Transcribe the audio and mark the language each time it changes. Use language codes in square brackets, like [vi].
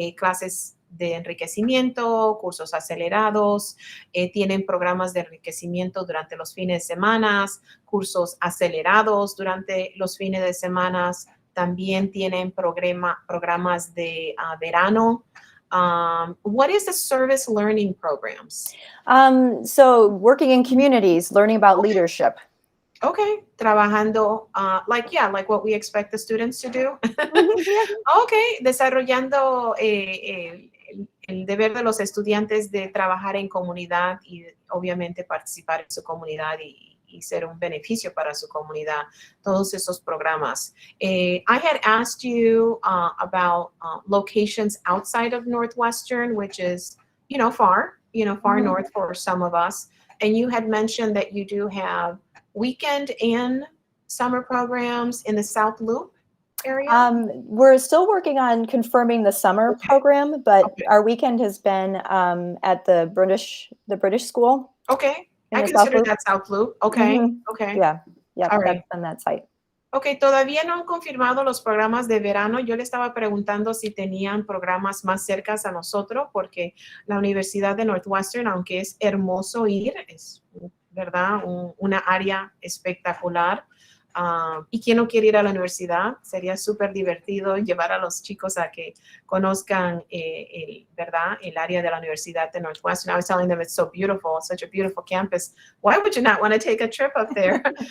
[es] Clases de enriquecimiento, cursos acelerados, tienen programas de enriquecimiento durante los fines de semana, cursos acelerados durante los fines de semana, también tienen programas de verano. [en] What is the service learning programs? So working in communities, learning about leadership. Okay, [es] trabajando, [en] like what we expect the students to do. [es] Okay, desarrollando el deber de los estudiantes de trabajar en comunidad y obviamente participar en su comunidad y ser un beneficio para su comunidad, todos esos programas. [en] I had asked you about locations outside of Northwestern, which is, far north for some of us. And you had mentioned that you do have weekend and summer programs in the South Loop area? We're still working on confirming the summer program, but our weekend has been at the British School. Okay. I consider that South Loop. Okay. Okay. Yeah. All right. That's on that site. [es] Ok, todavía no han confirmado los programas de verano. Yo le estaba preguntando si tenían programas más cercas a nosotros, porque la Universidad de Northwestern, aunque es hermoso ir, es, ¿verdad? Una área espectacular. Y quien no quiere ir a la universidad, sería súper divertido llevar a los chicos a que conozcan, ¿verdad? El área de la Universidad de Northwestern. [en] I was telling them it's so beautiful, such a beautiful campus. Why would you not want to take a trip up there?